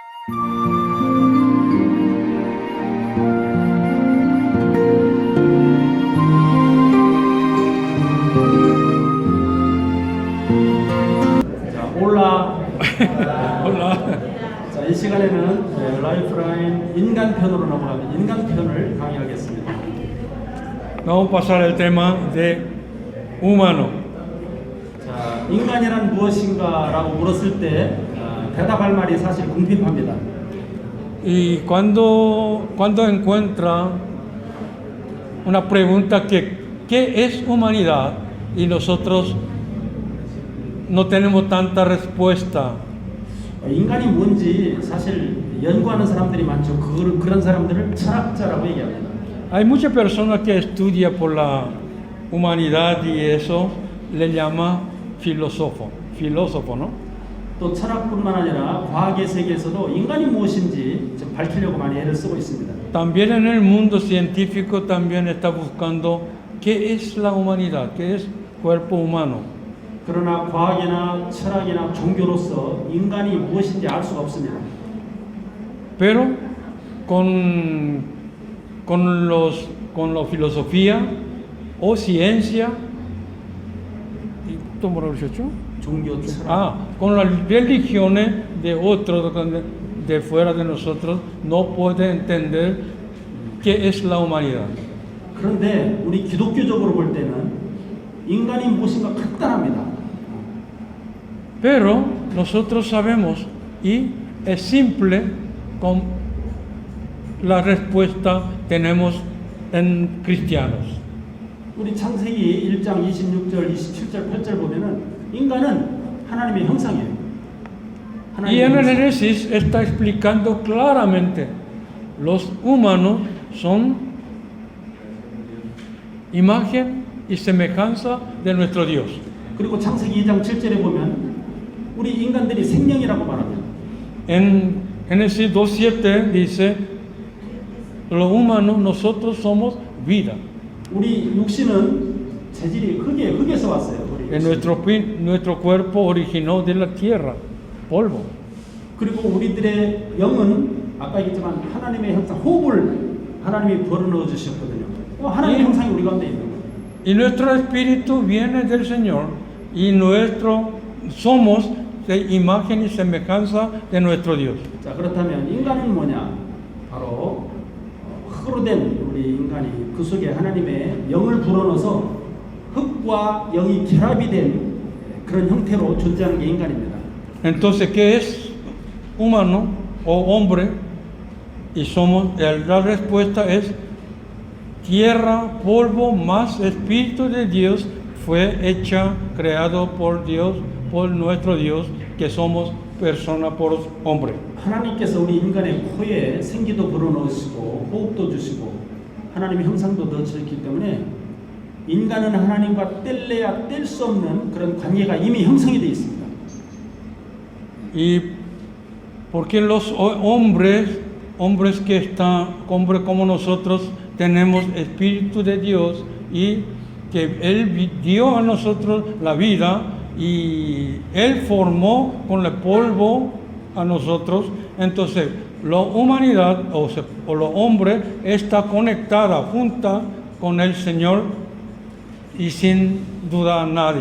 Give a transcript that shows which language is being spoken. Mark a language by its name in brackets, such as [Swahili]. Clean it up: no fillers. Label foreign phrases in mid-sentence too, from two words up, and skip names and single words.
[Korean] 자, 이 시간에는 라이프라인 인간편으로 넘어가는 인간편을 강의하겠습니다. [Spanish] Vamos a pasar al tema de humano. [Korean] 자, 인간이란 무엇인가라고 물었을 때 대답할 말이 사실 궁핍합니다. [Spanish] Y cuando encuentra una pregunta que ¿qué es humanidad? Y nosotros no tenemos tanta respuesta. [Korean] 인간이 뭔지 사실 연구하는 사람들이 많죠. 그런 사람들을 철학자라고 얘기합니다. [Spanish] Hay muchas personas que estudian por la humanidad y eso le llama filósofo, ¿no? [Korean] 또 철학뿐만 아니라 과학의 세계에서도 인간이 무엇인지 좀 밝히려고 많이 애를 쓰고 있습니다. [Spanish] También en el mundo científico también está buscando qué es la humanidad, qué es cuerpo humano. [Korean] 그러나 과학이나 철학이나 종교로서 인간이 무엇인지 알 수가 없습니다. [Spanish] Pero con la filosofía o ciencia, [Korean] 종교, 철학. [Spanish] con las religiones de otros, de fuera de nosotros, no puede entender qué es la humanidad. [Korean] 그런데 우리 기독교적으로 볼 때는 인간이 무엇인가 간단합니다. [Spanish] Pero nosotros sabemos y es simple con la respuesta tenemos en cristianos. [Korean] 우리 창세기 1장 26절, 27절, 8절 보면은 인간은 하나님의 형상이에요. [Spanish] Y en el Génesis está explicando claramente los humanos son imagen y semejanza de nuestro Dios. [Korean] 그리고 창세기 2장 7절에 보면 우리 인간들이 생명이라고 말합니다. [Spanish] En Génesis 2:7 dice los humanos nosotros somos vida. [Korean] 우리 육신은 재질이 흙에서 왔어요. [Spanish] En nuestro cuerpo originó de la tierra, polvo. [Korean] 그리고 우리들의 영은 아까 얘기했지만 하나님의 형상, 호흡을 하나님이 불어넣어 주셨거든요. 하나님의 형상이 우리 가운데 있는 거예요. [Spanish] Y nuestro espíritu viene del Señor y somos de imagen y semejanza de nuestro Dios. [Korean] 자, 그렇다면 인간은 뭐냐? 바로 흙으로 된 우리 인간이 그 속에 하나님의 영을 불어넣어서 흙과 영이 결합이 된 그런 형태로 존재하는 게 인간입니다. [Spanish] Entonces, ¿qué es humano o hombre? Y la respuesta es tierra, polvo, más espíritu de Dios fue creado por Dios, por nuestro Dios, que somos persona por hombre. [Korean] 하나님께서 우리 인간의 코에 생기도 불어넣으시고 호흡도 주시고 하나님의 형상도 넣으셨기 때문에 인간은 하나님과 뗄래야 뗄 수 없는 그런 관계가 이미 형성이 되어 있습니다. [Spanish] Y porque los hombres como nosotros tenemos espíritu de Dios y que Él dio a nosotros la vida y Él formó con el polvo a nosotros, entonces la humanidad o los hombres está conectada, junta con el Señor y sin duda nadie.